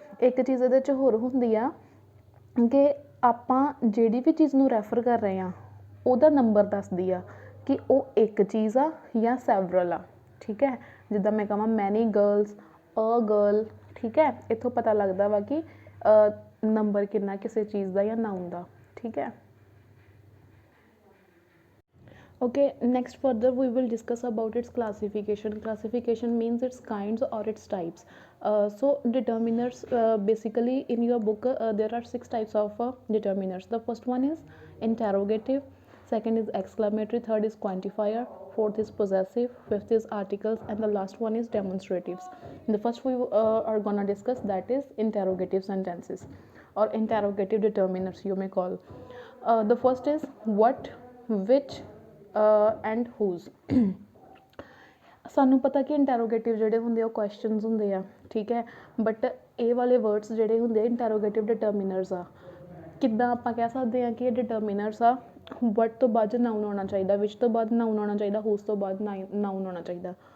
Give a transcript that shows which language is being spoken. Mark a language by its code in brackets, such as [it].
[pa] ਇੱਕ ਚੀਜ਼ ਇਹਦੇ 'ਚ ਹੋਰ ਹੁੰਦੀ ਆ ਕਿ ਆਪਾਂ ਜਿਹੜੀ ਵੀ ਚੀਜ਼ ਨੂੰ ਰੈਫਰ ਕਰ ਰਹੇ ਹਾਂ ਉਹਦਾ ਨੰਬਰ ਦੱਸਦੀ ਆ ਕਿ ਉਹ ਇੱਕ ਚੀਜ਼ ਆ ਜਾਂ ਸੈਵਰਲ ਆ। ਠੀਕ ਹੈ, ਜਿੱਦਾਂ ਮੈਂ ਕਹਾਂ [en] many girls, a girl, [pa] ਠੀਕ ਹੈ, ਇੱਥੋਂ ਪਤਾ ਲੱਗਦਾ ਵਾ ਕਿ ਨੰਬਰ ਕਿੰਨਾ ਕਿਸੇ ਚੀਜ਼ ਦਾ ਜਾਂ ਨਾउन ਦਾ। ਠੀਕ ਹੈ, [en] okay, next further we will discuss about its classification means its kinds or its types. So determiners, basically in your book there are 6 types of determiners. The first one is interrogative, second is exclamatory, third is quantifier, fourth is possessive, fifth is articles, and the last one is demonstratives. The first we are gonna discuss, that is interrogative sentences or interrogative determiners you may call. The first is what, which and whose. [pa] ਸਾਨੂੰ ਪਤਾ ਕਿ ਇੰਟੈਰੋਗੇਟਿਵ ਜਿਹੜੇ ਹੁੰਦੇ ਆ ਉਹ questions ਹੁੰਦੇ ਆ। ਠੀਕ ਹੈ, ਬਟ ਇਹ ਵਾਲੇ ਵਰਡਸ ਜਿਹੜੇ ਹੁੰਦੇ ਆ ਇੰਟੈਰੋਗੇਟਿਵ ਡਿਟਰਮੀਨਰਸ ਆ। ਕਿੱਦਾਂ ਆਪਾਂ ਕਹਿ ਸਕਦੇ ਹਾਂ ਕਿ ਇਹ ਡਿਟਰਮੀਨਰਸ ਆ, ਵਟ ਤੋਂ ਬਾਅਦ ਨਾउन ਆਉਣਾ ਚਾਹੀਦਾ, ਵਿਚ ਤੋਂ ਬਾਅਦ ਨਾउन ਆਉਣਾ ਚਾਹੀਦਾ, ਹੂਜ਼ ਤੋਂ ਬਾਅਦ ਨਾउन ਆਉਣਾ ਚਾਹੀਦਾ।